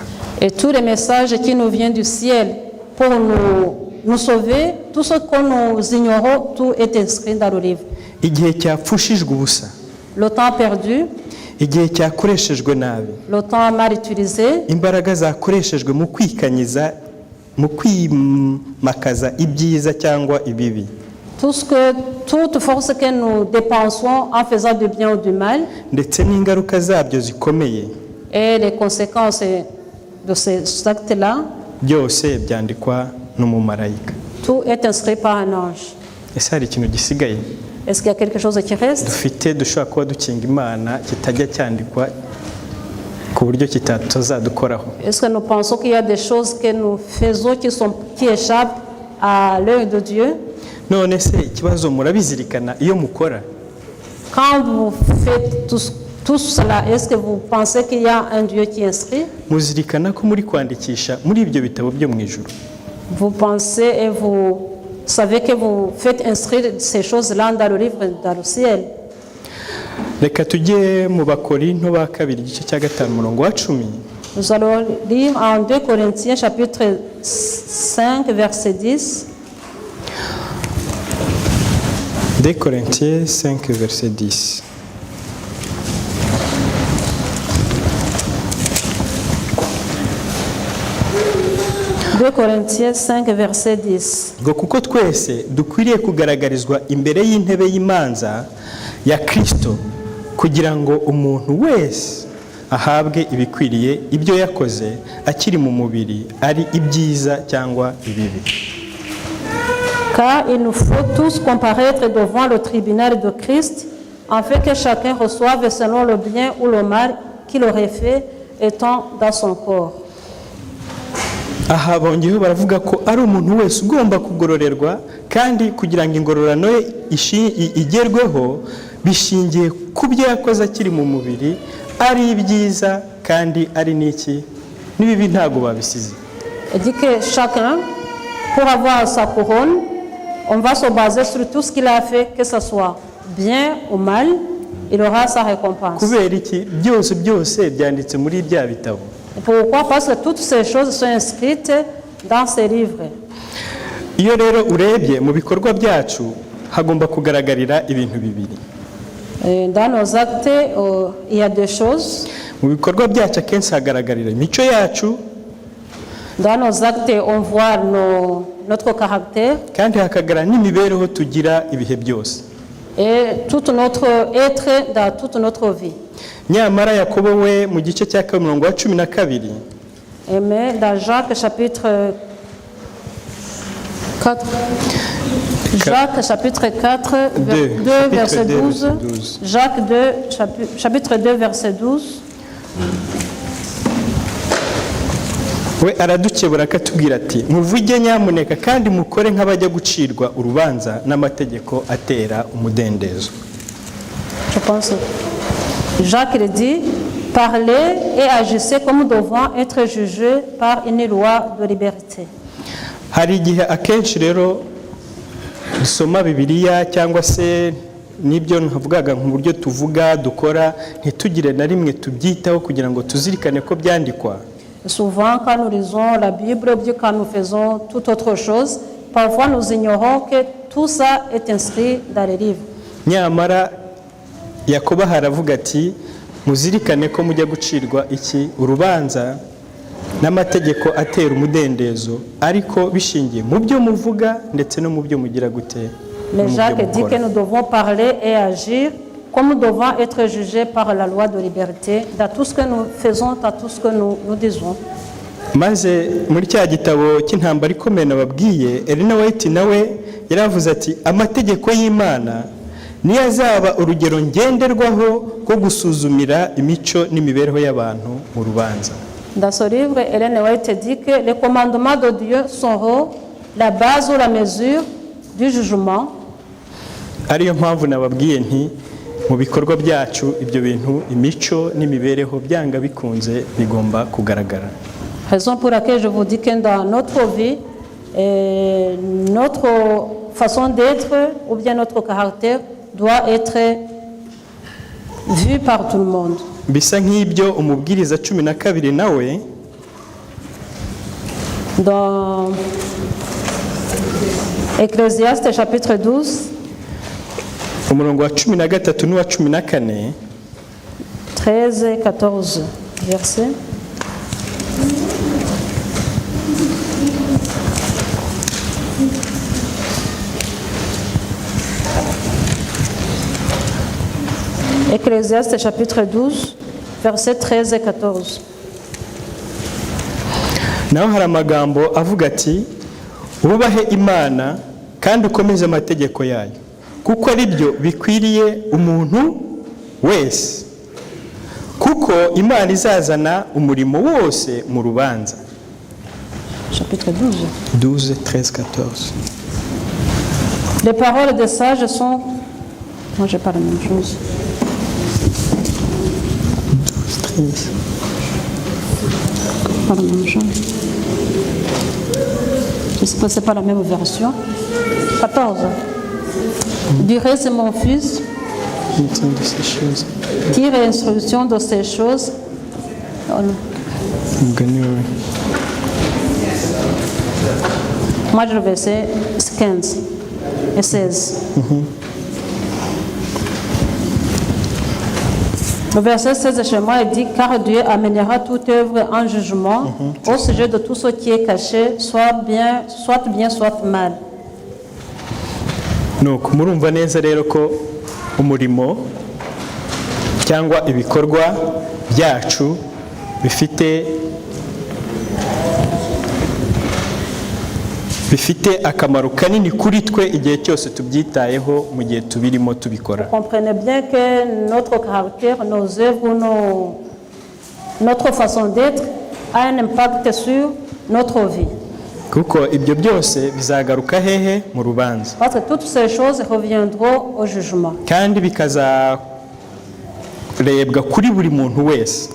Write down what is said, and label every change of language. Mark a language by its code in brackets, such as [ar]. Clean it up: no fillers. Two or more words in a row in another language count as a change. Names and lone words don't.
[fr] Et tous les messages qui nous viennent du ciel pour nous sauver, tout ce que nous ignorons, tout est inscrit dans le livre. [rw] Igihe cyapfushijwe ubusa. [fr] le temps perdu, [rw] igihe cyakoreshejwe nabi, [fr] le temps mal utilisé, [rw] imbaraga zakoreshejwe mu kwikanyiza, mu kwimakaza ibyiza cyangwa ibibi, [fr] toute force que nous dépensons en faisant du bien ou du mal, [rw] ndetse n'ingaruka zabyo zikomeye, [fr] et les conséquences de ces actes-là, [rw] byose byandikwa n'umumarayika. [fr] tout est inscrit par un ange. [rw] Ese hari ikintu gisigaye [fr] Est-ce qu'il y a quelque chose qui reste? [rw] dufite dushobora kuba dukinga Imana kitajya cyandikwa ku buryo kitatazadukoraho? [fr] Est-ce que nous pensons qu'il y a des choses que nous faisons qui échappent à l'œil de Dieu? [rw] None se ikibazo murabizirikana iyo mukora? [fr] Quand vous faites tout cela, est-ce que vous pensez qu'il y a un Dieu qui inscrit? [rw] Muzirikana ko muri kwandikisha muri ibyo bitabo byo mu ijuru? [fr] Vous pensez et vous savez que vous faites inscrire ces choses-là dans le livre, dans le ciel. [rw] Reka tujye mu Bakorinto ba kabiri igice cya 5 umurongo wa 10. [fr] Nous allons lire en 2 Corinthiens chapitre 5 verset 10. 2 Corinthiens 5 verset 10. « 2 Corinthiens 5 verset 10. [rw] Ngo kuko twese dukwiriye kugaragarizwa imbere y'intebe y'imanza ya Kristo kugira ngo umuntu wese ahabwe ibikwiriye ibyo yakoze akiri mu mubiri, ari ibyiza cyangwa ibibi. [fr] Car il nous faut tous comparaître devant le tribunal de Christ, afin que chacun reçoive selon le bien ou le mal qu'il aurait fait étant dans son corps. » [rw] Aha bongeyeho baravuga ko ari umuntu wese ugomba kugororerwa, kandi kugira ngo ingororano ye igerweho bishingiye ku byo yakoze akiri mu mubiri, ari ibyiza kandi ari n'iki n'ibibi ntago babisize. [fr] Il dit que chacun, pour avoir sa couronne, on va se baser sur tout ce qu'il a fait, que ce soit bien ou mal, il aura sa récompense. [rw] Kubera iki byose byanditse muri bya bitabo. [fr] Pourquoi? Parce que toutes ces choses sont inscrites dans ces livres. [rw] Iyo rero urebye mu bikorwa byacu hagomba kugaragarira ibintu bibiri. [fr] Dans nos actes, il y a deux choses. [rw] Mu bikorwa byacu akenshi hagaragarira imico yacu. [fr] Dans nos actes, on voit notre caractère. [rw] Kandi hakagaragara n'imibereho tugira ibihe byose. [fr] Et tout notre être dans toute notre vie. [rw] Nyamara Yakobo we mu gice cya 12. [fr] Mais dans Jacques chapitre 4, Jacques chapitre 4, 2 verset 12. Jacques 2, chapitre 2 verset 12. [rw] We aradukebura akatubwira ati muvuge nyamuneka kandi mukore nk'abajya gucirwa urubanza n'amategeko atera umudendezo. [fr] Je pense. Jacques il dit, parlez et agissez comme nous devons être jugés par une loi de liberté. [rw] Hari igihe akenshi rero dusoma Bibiliya cyangwa se nibyo nkavugaga mu buryo tuvuga dukora ntitugire na rimwe tubyitaho kugira ngo tuzirikane ko byandikwa. [fr] Souvent quand nous lisons la Bible ou bien quand nous faisons toute autre chose, parfois nous ignorons que tout ça est inscrit dans les livres. [rw] Nyamara Yakobo haravuga ati muzirikane ko mujya gucirwa iki urubanza n'amategeko atera umudendezo, ariko bishingiye mu byo muvuga ndetse no mu byo mugira gute. [fr] Mais Jacques dit que nous devons parler et agir comme nous devons être jugés par la loi de liberté dans tout ce que nous faisons, dans tout ce que nous disons. [rw] Maze muri cya gitabo cy'intambara ikomeye nababwiye, Ellen White nawe yaravuze ati amategeko y'Imana niyo azaba urugero ngenderwaho rwo gusuzumira imico n'imibereho y'abantu mu rubanza. [fr] Dans ce livre, Ellen White dit que les commandements de Dieu seront la base ou la mesure du jugement. [rw] Ariyo mpamvu nababwiye nti mu bikorwa byacu ibyo bintu imico n'imibereho byanga bikunze bigomba kugaragara. [fr] Raison pour laquelle je vous dis que dans notre vie, notre façon d'être ou bien notre caractère doit être vu par tout le monde. [rw] Bisa nk'ibyo umubwiriza 12 nawe [fr] dans Ecclésiaste chapitre 12 [rw] umurongo wa 13 n'uwa 14. [fr] 13 et 14 versets. Ecclésiaste chapitre 12, versets 13 et 14. [rw] Naho hari amagambo avuga ati ububahe Imana kandi ukomeze amategeko yayo kuko ari byo bikwiriye umuntu wese kuko Imana izazana umurimo wose mu rubanza. [fr] Chapitre 12. 12, 13, 14. Les paroles des sages sont... Moi, je pas la même chose. 12, 13. Pas la même chose. Je sais pas, c'est pas la même version. 14. Du reste, c'est mon fils. Entends de ces choses. Tire instruction de ces choses. Oh non. [rw] Umugani wawe. [fr] Moi, je le verset 15 et 16. Le verset 16 chez moi, il dit « Car Dieu amènera toute œuvre en jugement au sujet de tout ce qui est caché, soit bien, soit mal. » [rw] Nuko murumva neza rero ko umurimo cyangwa ibikorwa byacu bifite akamaro kanini kuri twe igihe cyose tubyitayeho mu gihe tubirimo tubikora. [fr] Comprenez bien que notre caractère, nos œuvres, notre façon d'être a un impact sur notre vie. [rw] Kuko ibyo byose bizagaruka hehe mu rubanza. [fr] Parce que toutes ces choses reviendront au jugement. [rw] Kandi bikazarebwa kuri buri muntu wese.